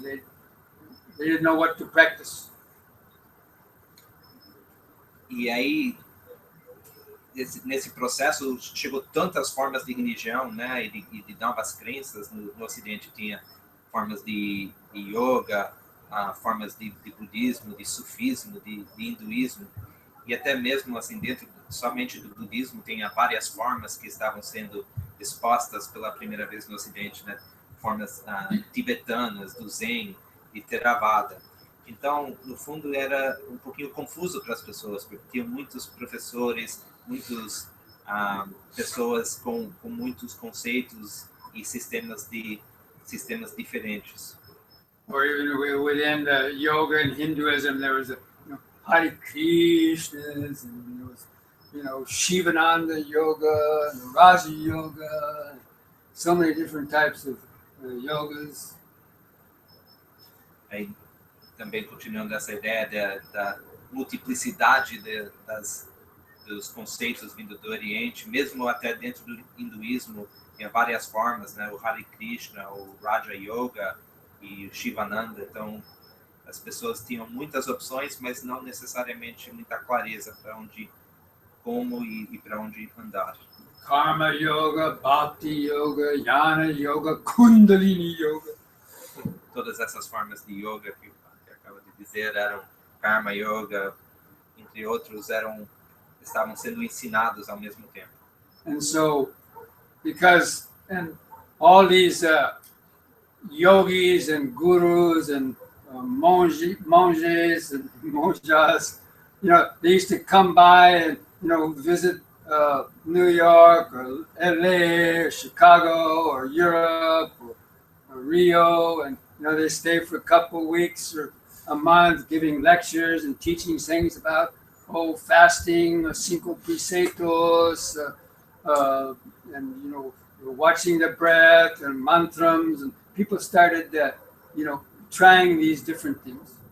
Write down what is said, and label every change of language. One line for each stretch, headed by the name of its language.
English: They didn't know what to practice.
Portuguese: E aí, nesse processo, chegou tantas formas de religião, né, e de novas crenças. No Ocidente tinha formas de yoga, formas de budismo, de sufismo, de hinduísmo, e até mesmo assim dentro somente do budismo tem várias formas que estavam sendo expostas pela primeira vez no Ocidente, né? Formas tibetanas, do Zen e Theravada. Então, no fundo, era um pouquinho confuso para as pessoas, porque tinha muitos professores, muitas pessoas com muitos conceitos e sistemas diferentes.
English: Or even within the yoga and Hinduism, there was Hare Krishnas, and there was, Shivananda yoga, and Raja yoga, so many different types of yogas.
Portuguese: Aí, também continuando essa ideia da multiplicidade dos conceitos vindo do Oriente, mesmo até dentro do hinduísmo, tinha várias formas, né? O Hare Krishna, o Raja Yoga e o Shivananda. Então, as pessoas tinham muitas opções, mas não necessariamente muita clareza para onde, como e para onde andar. Karma Yoga, Bhakti Yoga, Jnana Yoga, Kundalini Yoga. Todas essas formas de yoga que acaba de dizer eram Karma Yoga, entre outros, estavam sendo ensinados ao mesmo tempo.
English: And so, because all these yogis and gurus and monges and monjas, they used to come by and visit New York or LA or Chicago or Europe or Rio, and they stay for a couple of weeks or a month giving lectures and teaching things about fasting, cinco preceptos, and watching the breath and mantrams, and people started trying these different things.